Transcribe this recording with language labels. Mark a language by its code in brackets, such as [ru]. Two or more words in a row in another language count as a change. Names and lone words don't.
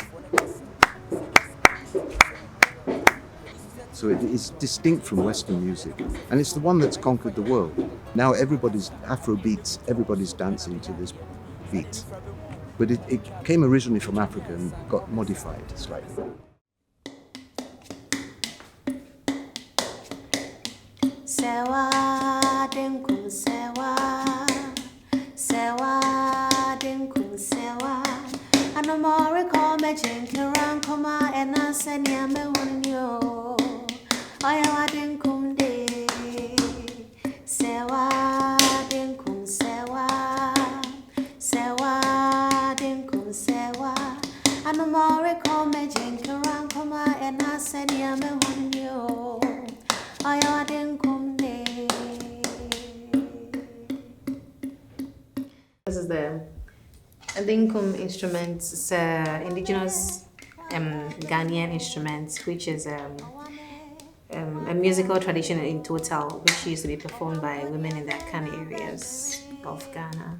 [en] So it is distinct from Western music, and it's the one that's conquered the world. Now everybody's Afro beats, everybody's dancing to this beat. But it came originally from Africa and got modified slightly. [gaa] Sewa denkum sewa, sewa denkum sewa. Anomore come jinkiran koma ena senya me wonyo. Oya denkum de, sewa denkum sewa, sewa denkum sewa. Anomore come jinkiran koma ena senya me wonyo. Oya denkum de. [en] This is the dinkum instrument. It's an indigenous Ghanaian instrument, which is a musical tradition in total, which used to be performed by women in the Accra areas of Ghana.